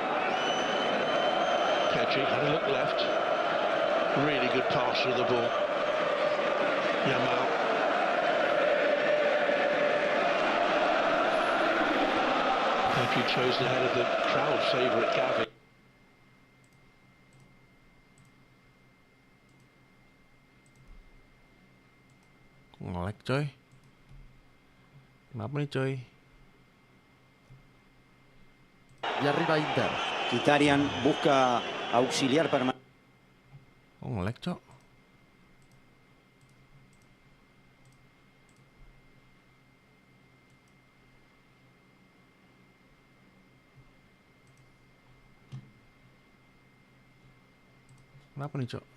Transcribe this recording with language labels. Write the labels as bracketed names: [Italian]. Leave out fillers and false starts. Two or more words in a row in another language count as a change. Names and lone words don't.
[English] Pedri had a look left. Really good pass through the ball. Yamal. Pedri chosen ahead of the crowd favourite Gavi. [Indonesian] Nge-lag coy. Kenapa nih coy? [Spanish] Y arriba Inter. Mkhitaryan busca auxiliar permanente. [Indonesian] Oh nge-lag cok. Kenapa nih cok?